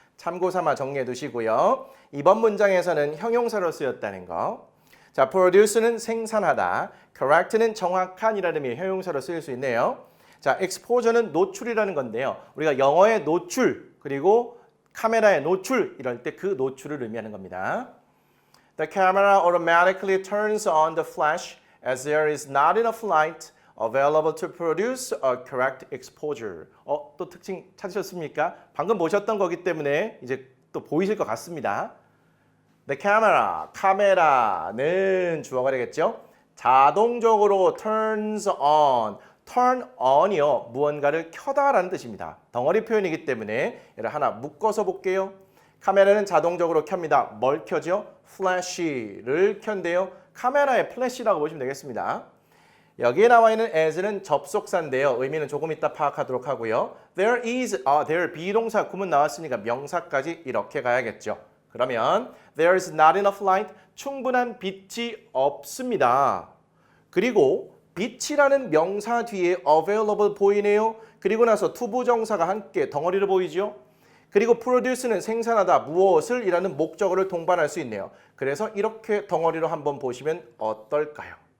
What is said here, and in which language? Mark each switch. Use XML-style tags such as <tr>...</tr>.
<ko>참고 삼아 정리해 두시고요. 이번 문장에서는 형용사로 쓰였다는 거. 자, produce는 생산하다, correct는 정확한이라는 의미의 형용사로 쓰일 수 있네요. 자, exposure는 노출이라는 건데요. 우리가 영어의 노출 그리고 카메라의 노출 이럴 때 그 노출을 의미하는 겁니다.</ko> <en>The camera automatically turns on the flash as there is not enough light available to produce a correct exposure.</en> <ko>또 특징 찾으셨습니까? 방금 보셨던 거기 때문에 이제 또 보이실 것 같습니다.</ko> <en>The camera,</en> <ko>카메라는 주어가 되겠죠? 자동적으로 turns on. turn on이요. 무언가를 켜다라는 뜻입니다. 덩어리 표현이기 때문에 얘를 하나 묶어서 볼게요. 카메라는 자동적으로 켭니다. 뭘 켜죠? flash를 켠대요. 카메라의 플래시라고 보시면 되겠습니다. 여기에 나와 있는 as는 접속사인데요. 의미는 조금 이따 파악하도록 하고요. There is, there 비동사 구문 나왔으니까 명사까지 이렇게 가야겠죠.</ko> <en>그러면 there is not enough light,</en> <ko>충분한 빛이 없습니다. 그리고 빛이라는 명사 뒤에 available 보이네요. 그리고 나서 투부정사가 함께 덩어리로 보이죠. 그리고 produce는 생산하다, 무엇을 이라는 목적어를 동반할 수 있네요. 그래서 이렇게 덩어리로 한번 보시면 어떨까요?</ko>